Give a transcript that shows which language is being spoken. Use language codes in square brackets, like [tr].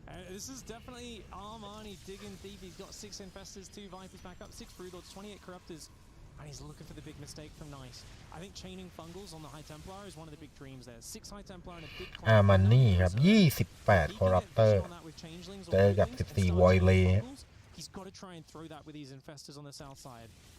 [en] This is definitely Armani digging deep. He's got 6 Infestors, 2 Vipers back up, 6 Broodlords, 28 Corruptors, and he's looking for the big mistake from Nice. I think chaining Fungals on the High Templar is one of the big dreams there. 6 High Templar and a big [th] Armani ครับ28 Corruptor เจอกับ14 Voidlay [en] He's got to try and throw that with these Infestors on the south side.